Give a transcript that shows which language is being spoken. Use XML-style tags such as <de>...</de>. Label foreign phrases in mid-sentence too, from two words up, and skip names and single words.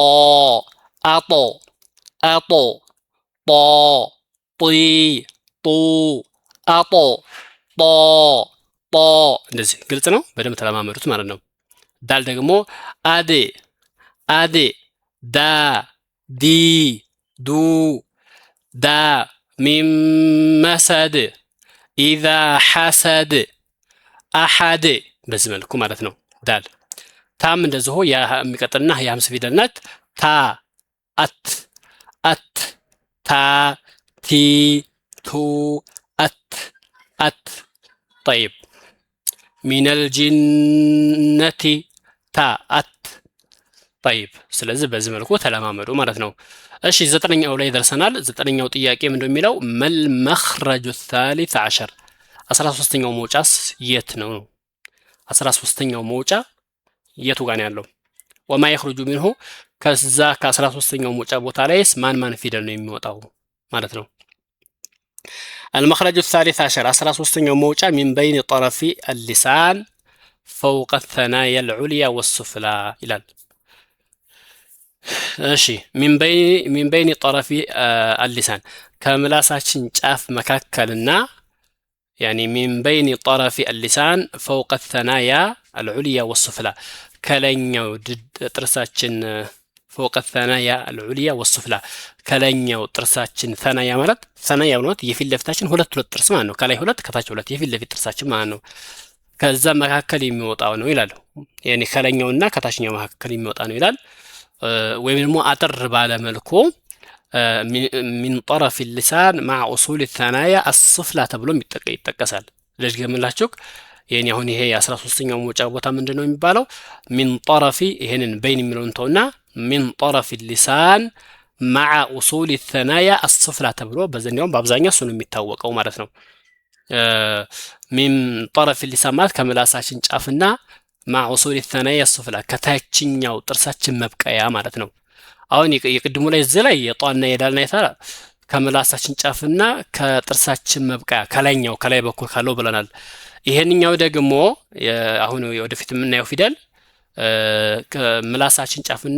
<am>አጦ አጦ ጣ ጢ ጡ አጦ ጣ ጣ እንደዚህ ግልጽ ነው በደም ተለማመዱት ማለት ነው ዳል ደግሞ አዴ አዴ ዳ ዲ ዱ</am> <ar>دا من مسد إذا حسد أحد بزي</ar> <am>መልኩ ማለት ነው ዳል ታም እንደዚህ ሆ ያ የሚቀጥልና ያ ሀምስ ፊደል ናት ታ አት ታ ቲ ቱ አት</am> <ar>طيب من الجنة</ar> <am>تا አት طيب ስለዚህ በዚህ መልኩ ተለማመዱ ማለት ነው እሺ ዘጠነኛው ላይ ደርሰናል ዘጠነኛው ጥያቄ ምንድነው የሚለው መል</am> <ar>መخرج الثالث عشر</ar> <am>13ኛው መውጫስ የት ነው 13ኛው መውጫ የቱ ጋር ነው ያለው</am> <ar>وما يخرج منه</ar> <am>ከዛ ከ13ኛው መውጫ ቦታ ላይስ ማን ፊደል ነው የሚወጣው ማለት ነው</am> <ar>المخرج الثالث عشر</ar> <am>13ኛው መውጫ</am> <ar>من بين طرف اللسان فوق الثنايا العليا والسفلى</ar> <am>ይላል እሺ</am> <ar>من بين طرف اللسان</ar> <am>ከምላሳችን ጫፍ መካከልና</am> <ar>يعني من بين طرف اللسان فوق الثنايا العليا والسفلى</ar> <am>ከላይኛው ጥርሳችን</am> <ar>فوق الثنايا العليا والسفلى</ar> <am>ከላይኛው ጥርሳችን ثنايا ማለት ثنايا ማለት የፊት ለፊታችን ሁለት ጥርስ ማለት ነው ከላይ ሁለት ከታች ሁለት የፊት ለፊት ጥርሳችን ማለት ነው ከዛ መካከል የሚወጣው ነው ይላል يعني ከላይኛውና ከታችኛው መካከል የሚወጣ ነው ይላል ወይም ደግሞ አጥር ባለ መልኩ</am> <ar>من طرف اللسان مع اصول الثنايا السفلى</ar> <am>ተብሎ ይጠቀሳል ለጅገምላችሁ የኔ አሁን ይሄ 13ኛው መውጫ ቦታ ምንድነው የሚባለው</am> <ar>من طرف</ar> <am>ይሄንን بين የሚለውን ተውና</am> <ar>من طرف اللسان مع اصول الثنايا السفلى</ar> <am>ተብሎ በዘኛው በአብዛኛው እሱ ነው የሚታወቀው ማለት ነው</am> <ar>من طرف اللسان</ar> <am>ማለት ከምላሳችን ጫፍና</am> <ar>مع اصول الثنايا السفلى</ar> <am>ከታችኛው ጥርሳችን መብቀያ ማለት ነው አሁን የቅድሙ ላይ እዚህ ላይ የጧና የዳልና የታ ከምላሳችን ጫፍና ከጥርሳችን መብቀያ ከላይኛው ከላይ በኩል ካለው ብለናል ይሄንኛው ደግሞ አሁን ወደፊት የምናየው ፊደል ከምላሳችን ጫፍና</am>